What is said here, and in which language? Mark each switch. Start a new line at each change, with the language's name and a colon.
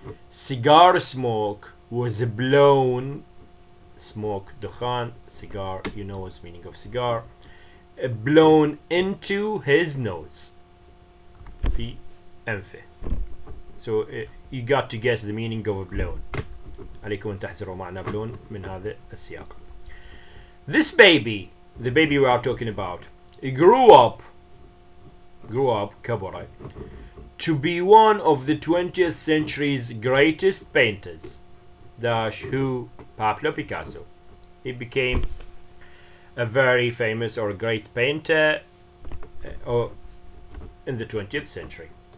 English: Cigar smoke was blown. Smoke,
Arabic: دخان,
English: cigar, you know what's meaning of cigar. Blown into his nose.
Arabic: في أنفه.
English: So you got to guess the meaning of blown.
Arabic: عليكم أن تحذروا معنى blown من هذا السياق.
English: This baby, the baby we are talking about, grew up
Arabic: كبر,
English: to be one of the 20th century's greatest painters. Who? Pablo Picasso. He became a very famous or great painter in the 20th century.